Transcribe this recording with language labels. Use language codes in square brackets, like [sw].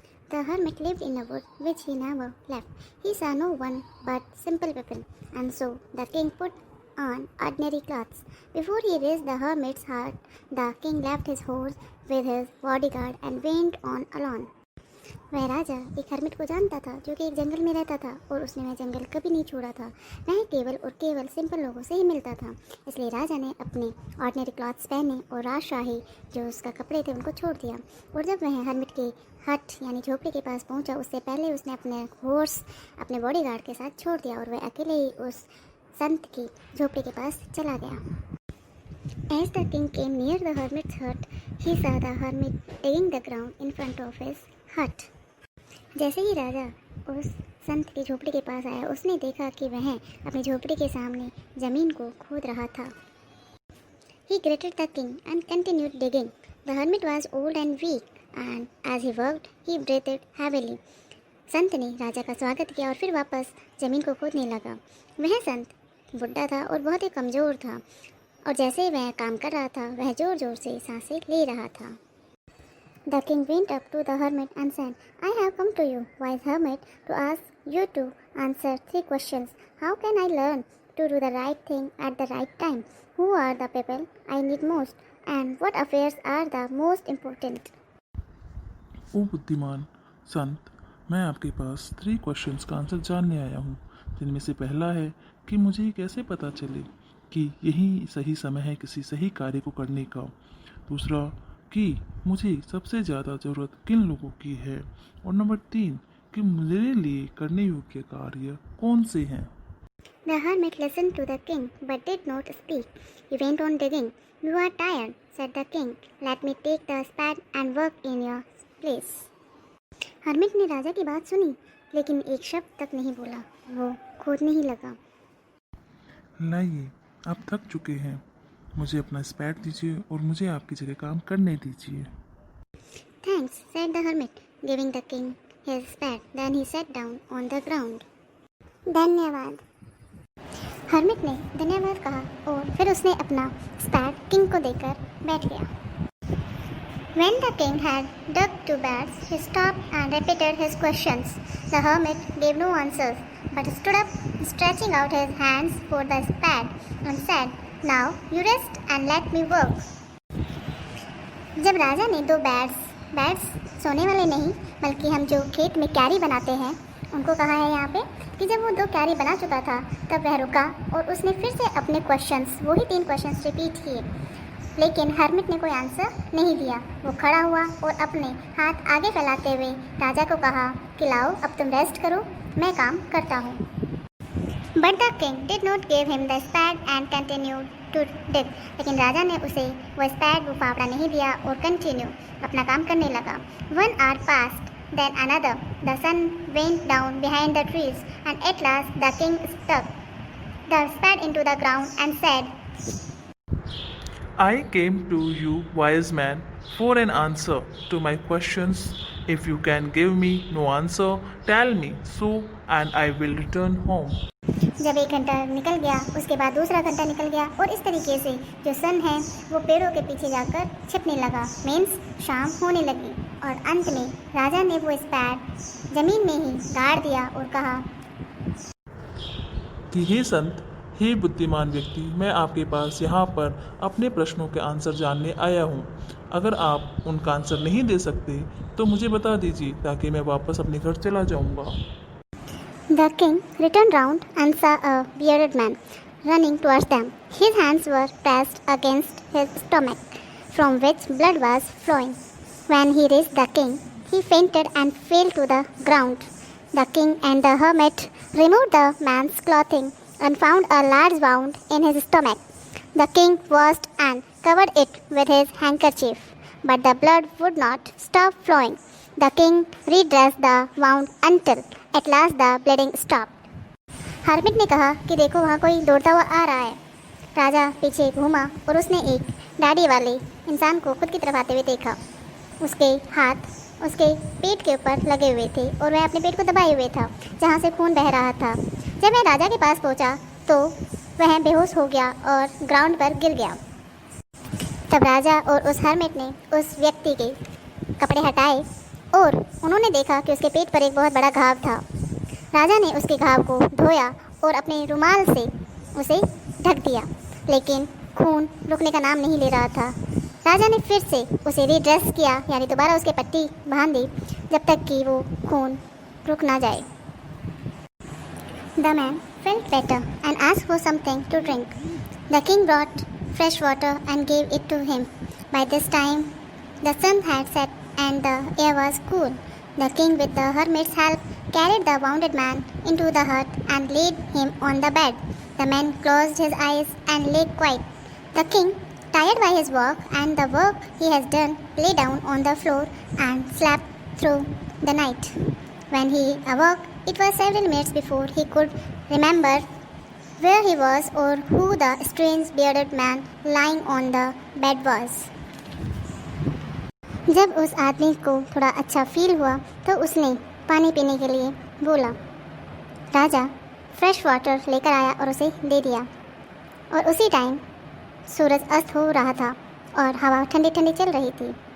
[en] The hermit lived in a wood which he never left. He saw no one but simple people, and so the king put on ordinary clothes. Before he reached the hermit's hut, the king left his horse with his bodyguard and went on alone. [hi] वह राजा एक hermit को जानता था जो कि एक जंगल में रहता था और उसने वह जंगल कभी नहीं छोड़ा था। वह केवल और केवल सिंपल लोगों से ही मिलता था। इसलिए राजा ने अपने ऑर्डिनरी क्लॉथ्स पहने और राजशाही जो उसका कपड़े थे उनको छोड़ दिया। और जब वह हर्मिट के हट यानी झोपड़ी के पास पहुंचा, उससे पहले उसने अपने हॉर्स अपने बॉडीगार्ड के साथ छोड़ दिया और वह अकेले ही उस संत की झोपड़ी के पास चला गया। [en] As the king came near the hermit's hut, he saw the hermit digging the ground in front of his hut. [hi] जैसे ही राजा उस संत की झोपड़ी के पास आया, उसने देखा कि वह अपनी झोपड़ी के सामने जमीन को खोद रहा था। [en] He greeted the king and continued digging. The hermit was old and weak, and as he worked, he breathed heavily. [hi] संत ने राजा का स्वागत किया और फिर वापस जमीन को खोदने लगा। वह संत बुढ़ा था और बहुत ही कमज़ोर था, और जैसे वह काम कर रहा था, वह ज़ोर ज़ोर से सांसें ले रहा था। [en] The king went up to the hermit and said, I have come to you, wise hermit, to ask you to answer 3 questions. How can I learn to do the right thing at the right time? Who are the people I need most? And what affairs are the most important? [hi] ओ बुद्धिमान संत, मैं आपके पास 3 questions का answer जानने आया हूँ, जिनमें से पहला है कि मुझे कैसे पता चले कि यही सही समय है किसी सही कार्य को करने का। दूसरा कि मुझे सबसे ज़्यादा ज़रूरत किन लोगों की है। और नंबर 3 कि मेरे लिए करने योग्य कार्य कौन से हैं। [en] The hermit listened to the king but did not speak. He went on digging. You are tired, said the king. Let me take the spade and work in your place. [hi] hermit ने राजा की बात सुनी, लेकिन एक शब्द तक नहीं बोला। वो खोदने ही लगा। लाइए, आप थक चुके हैं, मुझे अपना स्पैड दीजिए और मुझे आपकी जगह काम करने दीजिए। [en] Thanks, said the hermit, giving the king his spade. Then he sat down on the ground. [hi] धन्यवाद। हर्मिट ने धन्यवाद कहा और फिर उसने अपना स्पैड किंग को देकर बैठ गया। [en] When the king had dug 2 beds, he stopped and repeated his questions. The hermit gave no answers, but stood up, stretching out his hands for the spade, and said, Now you rest and let me work. [hi] जब राजा ने 2 beds सोने वाले नहीं बल्कि हम जो खेत में क्यारी बनाते हैं उनको कहा है यहाँ पे कि जब वो 2 क्यारी बना चुका था तब वह रुका और उसने फिर से अपने क्वेश्चंस वही 3 क्वेश्चंस रिपीट किए, लेकिन हर्मिट ने कोई आंसर नहीं दिया। वो खड़ा हुआ और अपने हाथ आगे फैलाते हुए राजा को कहा कि लाओ अब तुम रेस्ट करो, मैं काम करता हूँ। [en] But the king did not give him the spade and continued to dig. [hi] लेकिन राजा ने उसे वो स्पैड वो फावड़ा नहीं दिया और कंटिन्यू अपना काम करने लगा। [en] 1 hour passed, then another. The sun went down behind the trees, and at last the king stuck the spade into the ground and said, I came to you, wise man, for an answer to my questions. If you can give me no answer, tell me so, and I will return home. [hi] जब 1 घंटा निकल गया, उसके बाद दूसरा घंटा निकल गया और इस तरीके से जो सन है वो पेड़ों के पीछे जाकर छिपने लगा। मीन्स शाम होने लगी और अंत में राजा ने वो स्पैड जमीन में ही गाड़ दिया और कहा कि हे संत, हे बुद्धिमान व्यक्ति, मैं आपके पास यहाँ पर अपने प्रश्नों के आंसर जानने आया हूँ। अगर आप उनका आंसर नहीं दे सकते तो मुझे बता दीजिए ताकि मैं वापस अपने घर चला जाऊँगा। [en] The king returned round and saw a bearded man running towards them. His hands were pressed against his stomach, from which blood was flowing. When he reached the king, he fainted and fell to the ground. The king and the hermit removed the man's clothing and found a large wound in his stomach. The king washed and covered it with his handkerchief, but the blood would not stop flowing. The king redressed the wound until at last the bleeding stopped. [hi] Hermit ने कहा कि देखो वहाँ कोई दौड़ता हुआ आ रहा है। राजा पीछे घूमा और उसने एक दाढ़ी वाले इंसान को खुद की तरफ आते हुए देखा। उसके हाथ उसके पेट के ऊपर लगे हुए थे और वह अपने पेट को दबाए हुए था जहाँ से खून बह रहा था। जब वह राजा के पास पहुँचा तो वह बेहोश हो गया और ग्राउंड पर गिर गया। तब राजा और उस हर्मिट ने उस व्यक्ति के कपड़े हटाए और उन्होंने देखा कि उसके पेट पर एक बहुत बड़ा घाव था। राजा ने उसके घाव को धोया और अपने रुमाल से उसे ढक दिया, लेकिन खून रुकने का नाम नहीं ले रहा था। राजा ने फिर से उसे रीड्रेस किया, यानी दोबारा उसके पट्टी बांध दी, जब तक कि वो खून रुक ना जाए। [en] The man felt better and asked for something to drink. The king brought fresh water and gave it to him. By this time, the sun had set and the air was cool. The king, with the hermit's help, carried the wounded man into the hut and laid him on the bed. The man closed his eyes and lay quiet. The king, tired by his work and the work he has done, lay down on the floor and slept through the night. When he awoke, it was several minutes before he could remember where he was or who the strange bearded man lying on the bed was. [hi] जब उस आदमी को थोड़ा अच्छा feel हुआ तो उसने पानी पीने के लिए बोला। राजा फ्रेश वाटर लेकर आया और उसे दे दिया, और उसी टाइम सूरज अस्त हो रहा था और हवा ठंडी ठंडी चल रही थी।